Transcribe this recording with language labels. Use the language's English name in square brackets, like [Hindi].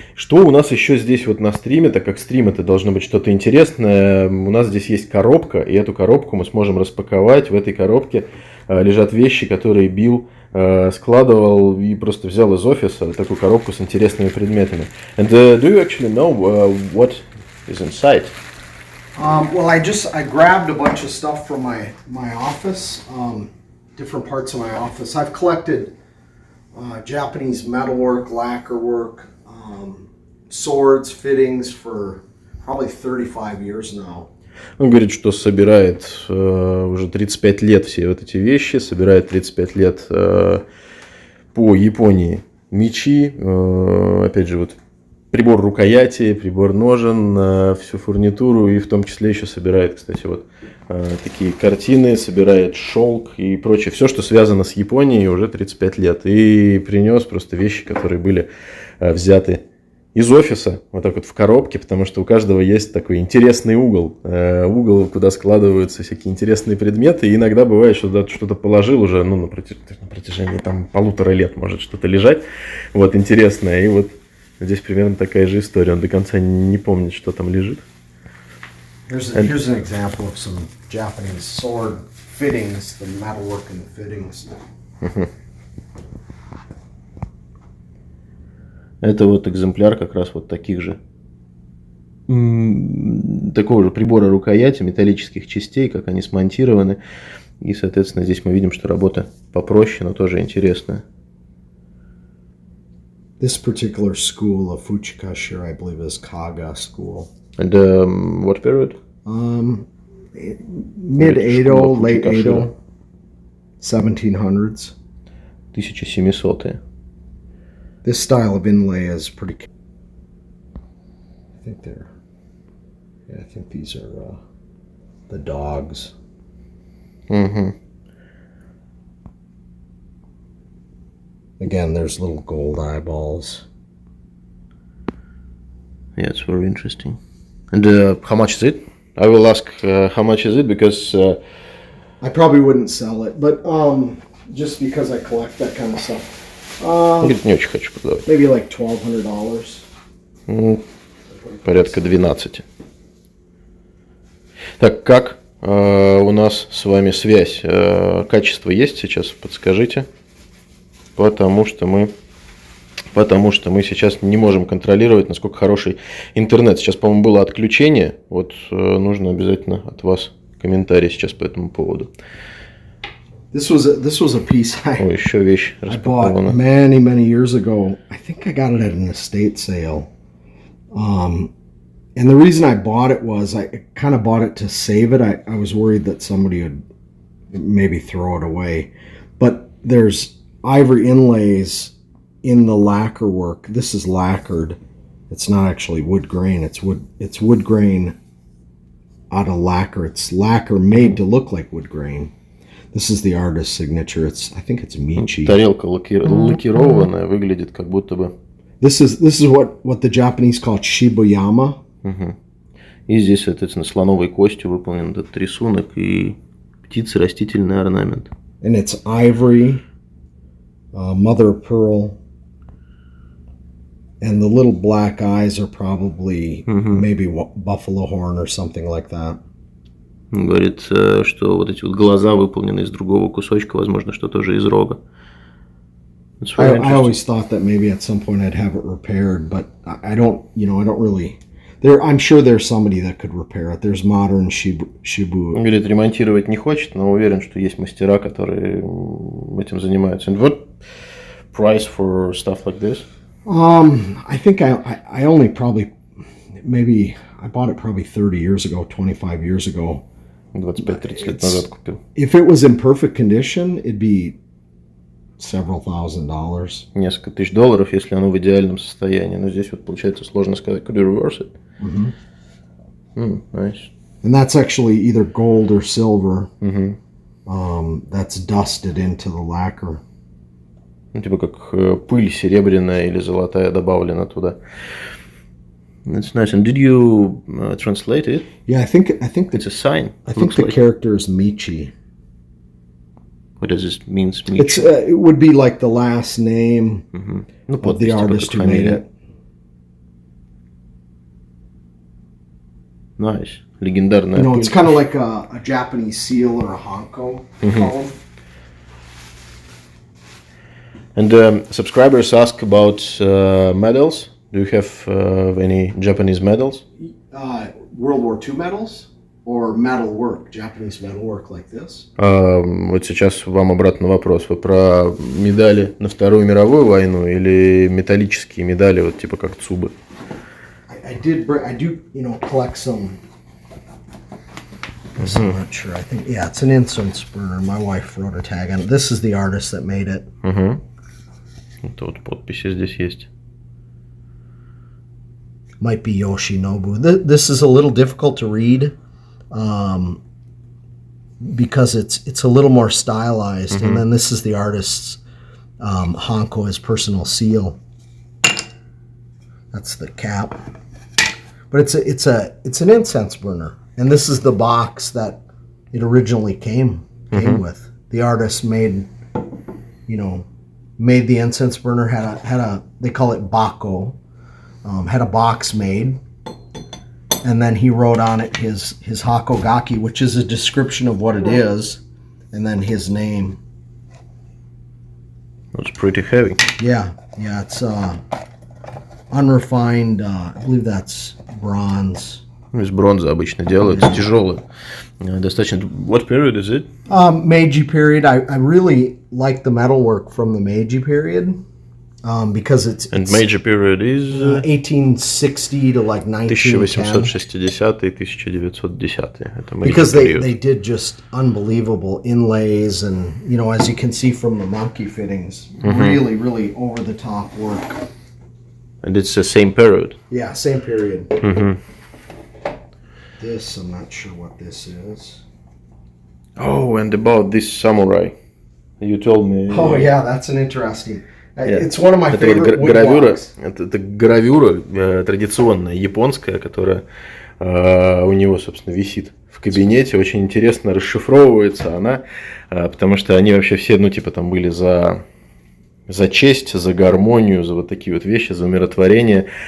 [Russian] Что у нас еще здесь вот на стриме, так как стрим это должно быть что-то интересное, у нас здесь есть коробка, и эту коробку мы сможем распаковать. В этой коробке лежат вещи, которые Билл складывал и просто взял из офиса такую коробку с интересными предметами. [English] And do you actually know what is inside? Well, I grabbed a bunch of stuff from my office, different parts of my office. I've collected Japanese metalwork, lacquerwork, swords, fittings for probably 35 years now. [Russian] Он говорит, что собирает уже 35 лет все вот эти вещи, собирает 35 лет по Японии мечи, опять же, вот прибор рукояти, прибор ножен, всю фурнитуру, и в том числе еще собирает, кстати, вот такие картины, собирает шелк и прочее. Все, что связано с Японией, уже 35 лет. И принес просто вещи, которые были взяты из офиса, вот так вот в коробке, потому что у каждого есть такой интересный угол, куда складываются всякие интересные предметы. И иногда бывает, что туда что-то положил уже, ну, на протяжении там 1,5 лет может что-то лежать, вот, интересное. И вот здесь примерно такая же история. Он до конца не помнит, что там лежит. [English] Here's an example of some Japanese sword fittings, the metalwork and the fittings. [Russian] Это вот экземпляр как раз вот таких же, такого же прибора рукояти, металлических частей, как они смонтированы. И, соответственно, здесь мы видим, что работа попроще, но тоже интересная. [English] This particular school of Fuchikashira, I believe, is Kaga school. And what period? Mid-Edo, late Edo, 1700s. [Russian] 1700-е. [English] This style of inlay is pretty. I think these are the dogs. Again, there's little gold eyeballs. Yeah, it's very interesting. And how much is it? I will ask how much is it, because I probably wouldn't sell it, but just because I collect that kind of stuff. [Russian] Говорит, не очень хочу продавать. [English] Maybe like $1,200. [Russian] Порядка 12. Так, как у нас с вами связь? Качество есть сейчас? Подскажите. Потому что мы сейчас не можем контролировать, насколько хороший интернет. Сейчас, по-моему, было отключение. Вот нужно обязательно от вас комментарий сейчас по этому поводу. [English] This was a piece [Russian] еще вещь [English] I bought many years ago. I think I got it at an estate sale. And the reason I bought it was I kind of bought it to save it. I was worried that somebody would maybe throw it away. But there's ivory inlays in the lacquer work. This is lacquered. It's not actually wood grain. It's wood grain out of lacquer. It's lacquer made to look like wood grain. This is the artist's signature. I think it's Michi. [Russian] Тарелка лакированная, выглядит как будто бы. [English] This is what the Japanese call shibayama. [Russian] И здесь, соответственно, слоновой костью выполнен этот рисунок и птицы, растительный орнамент. [English] And it's ivory, mother of pearl, and the little black eyes are probably maybe buffalo horn or something like that. [Russian] Говорит, что вот эти вот глаза выполнены из другого кусочка, возможно, что тоже из рога. [English] It's very interesting. always thought that maybe at some point I'd have it repaired, but I don't, I don't really. I'm sure there's somebody that could repair it. There's modern Shibu. [Russian] Он говорит, ремонтировать не хочет, но уверен, что есть мастера, которые этим занимаются. [English] And what price for stuff like this? I think I only probably, maybe, I bought it probably 30 years ago, 25 years ago. [Russian] 25-30 лет назад купил. [English] If it was in perfect condition, it'd be several $1,000s. [Russian] Несколько тысяч долларов, если оно в идеальном состоянии. Но здесь вот получается сложно сказать. [English] Could you reverse it? Nice. And that's actually either gold or silver. That's dusted into the lacquer. [Russian] Ну, типа как пыль серебряная или золотая добавлена туда. [English] That's nice. And did you translate it? Yeah, I think It's a sign. I think the character is Michi. What does this mean? It's it would be like the last name of the artist who made it. Nice. [Russian] Легендарная. [English] It's kind of like a Japanese seal or a Hanko column. And subscribers ask about medals. Do you have any Japanese medals? World War II medals or metal work, Japanese metal work like this? [Russian] Вот сейчас вам обратный вопрос. Вы про медали на Вторую мировую войну или металлические медали, вот типа как Цубы? [English] I do, collect some. I'm not sure. I think, it's an Incense Burner. My wife wrote a tag on it. This is the artist that made it. [Russian] Это вот подписи здесь есть. [English] Might be Yoshinobu. This is a little difficult to read because it's a little more stylized. And then this is the artist's Hanko, his personal seal. That's the cap. But it's an incense burner, and this is the box that it originally came with. The artist made the incense burner, had a they call it bako, had a box made, and then he wrote on it his hakogaki, which is a description of what it is, and then his name. That's pretty heavy. Yeah, it's unrefined. I believe that's bronze. [Russian] Из бронзы обычно делают, тяжелые. Достаточно. [English] What period is it? Meiji period. I really like the metalwork from the Meiji period because it's And Meiji period is 1860 to like 1910. [Russian] 1860-1910. Это Meiji [English] Because period. they did just unbelievable inlays and, as you can see from the monkey fittings, really, really over the top work. And it's the same period. Yeah, same period. This, I'm not sure what this is. Oh, and about this samurai. You told me. Oh, yeah, that's an interesting. It's one of my [Russian] Это [English] favorite [Russian] вот гравюра, [English] woodblocks. [Russian] это гравюра традиционная японская, которая у него, собственно, висит в кабинете. Очень интересно расшифровывается она, потому что они вообще все, там были за честь, за гармонию, за вот такие вот вещи, за умиротворение.